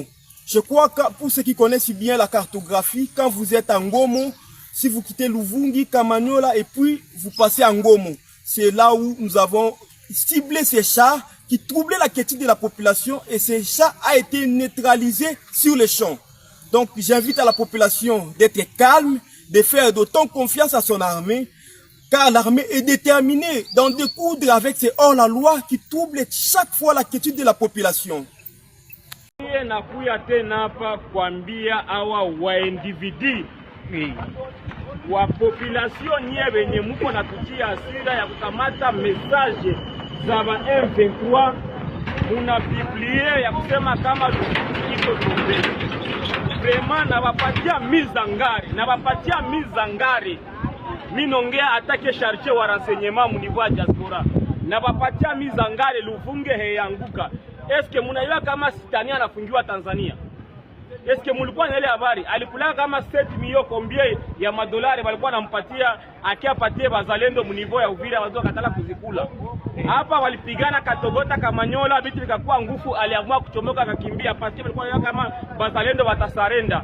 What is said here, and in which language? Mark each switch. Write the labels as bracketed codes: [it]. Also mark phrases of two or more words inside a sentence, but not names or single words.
[fr] Je crois que pour ceux qui connaissent bien la cartographie, quand vous êtes à Ngomo, si vous quittez Luvungi, Kamanyola et puis vous passez à Ngomo, c'est là où nous avons ciblé ces chars qui troublaient la quiétude de la population et ces chars ont été neutralisés sur le champ. Donc j'invite à la population d'être calme, de faire d'autant confiance à son armée, car l'armée est déterminée d'en découdre avec ces hors-la-loi qui troublent chaque fois la quiétude de la population. [sw] Nakuya tena hapa kuambia awa wa individu wa population nye benye muko natutia asira ya kukamata message za ba M23 muna publier ya kusema kama iko tombe. Vraiment nabapatia mizangari. Minongea atake charge wa renseignement mu niveau ya diaspora. Nabapatia mizangari Luvungi heyanguka. Eske munaiwa kama Sitania anafungiwa Tanzania? Eske mulikuwa na ile habari? Alikula kama 7 milioni combien ya madolari walikuwa nampatia akiapatie bazalendo mu niveau ya Uvira wazo katala kuzikula. Hapa walipigana Katogota Kamanyola vitu vikakuwa ngufu, aliamua kuchomoka akakimbia pasi walikuwa kama bazalendo watasarenda.